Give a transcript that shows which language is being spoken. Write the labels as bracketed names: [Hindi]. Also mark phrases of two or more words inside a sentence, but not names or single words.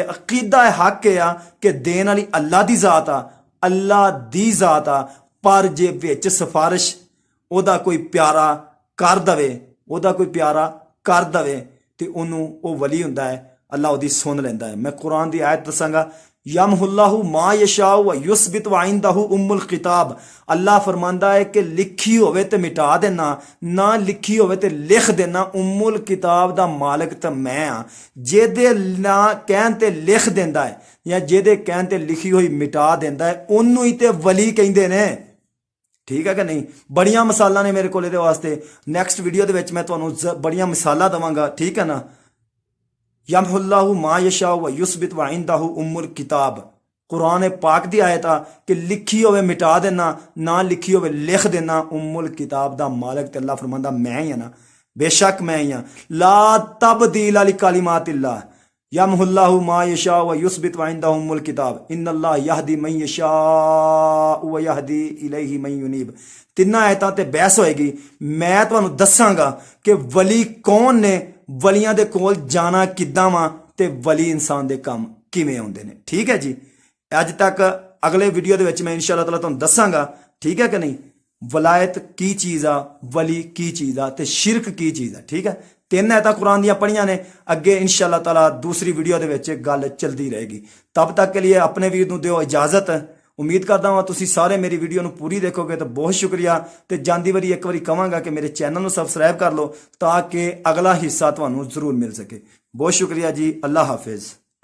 [Punjabi] عقیدہ حق ہے کہ دین والی اللہ دی ذات آ، اللہ دی ذات آ، پر جے وچ سفارش اوہدا کوئی پیارا کر دوے، اوہدا کوئی پیارا کر دوے تے اونوں او ولی ہوندا ہے. اللہ اوہدی سن لیندا ہے۔ میں قرآن کی آیت دساں گا, [Arabic] يمحو الله ما يشاء ويثبت وعنده أم الكتاب. [Punjabi] اللہ فرماندا ہے کہ لکھی ہووے تے مٹا دینا، نہ لکھی ہووے تے لکھ دینا. [Arabic] أم الكتاب [Punjabi] دا مالک تو میں ہاں۔ جیدے نہ کہن تے لکھ دیندا ہے یا جیدے کہن تے لکھی ہوئی مٹا دیندا ہے، اونوں ہی تے ولی کہندے نے. ٹھیک ہے کہ نہیں? بڑیاں مثالاں نے میرے کول ایہدے واسطے۔ نیکسٹ ویڈیو دے وچ میں تہانوں بڑیاں مثالاں دیواں گا. ٹھیک ہے نا? [Arabic] يمحو الله ما يشاء ويثبت وعنده أم الكتاب. [Punjabi] قرآن پاک دی آیت آ کہ لکھی ہووے مٹا دینا، نہ لکھی ہووے لکھ دینا. [Arabic] أم الكتاب [Punjabi] دا مالک تے اللہ فرماندا میں ہی ہاں نا، بیشک میں ہی ہاں. [Arabic] لا تبديل لكلمات الله يمحو الله ما يشاء ويثبت وعنده أم الكتاب إن الله يهدي من يشاء ويهدي إليه من ينيب. [Punjabi] تناں آیتاں تے بحث ہوئے گی۔ میں تہانوں دساں گا کہ ولی کون نے، ولیاں دے کول جانا کداں وا تے ولی انسان دے کم کویں آؤندے نے. ٹھیک ہے جی? اج تک اگلے ویڈیو دے وچ میں [Arabic] إن شاء الله تعالى [Punjabi] تہانوں دساں گا. ٹھیک ہے کہ نہیں? ولایت کی چیز آ، ولی کی چیز آ، تے شرک کی چیز آ. ٹھیک ہے? 3 آیتاں قرآن دیاں پڑھیاں نے۔ اگے [Arabic] إن شاء الله تعالى [Punjabi] دوسری ویڈیو دے وچ گل چلتی رہے گی. [Urdu] تب تک کے لیے [Punjabi] اپنے ویر نوں دیو اجازت۔ امید کرتا ہاں تسی سارے میری ویڈیو نوں پوری دیکھو گے تو بہت شکریہ. تو جاندی واری اک باری کہاں گا کہ میرے چینل نوں سبسکرائب کر لو تاکہ اگلا حصہ تہانوں ضرور مل سکے. بہت شکریہ جی۔ اللہ حافظ.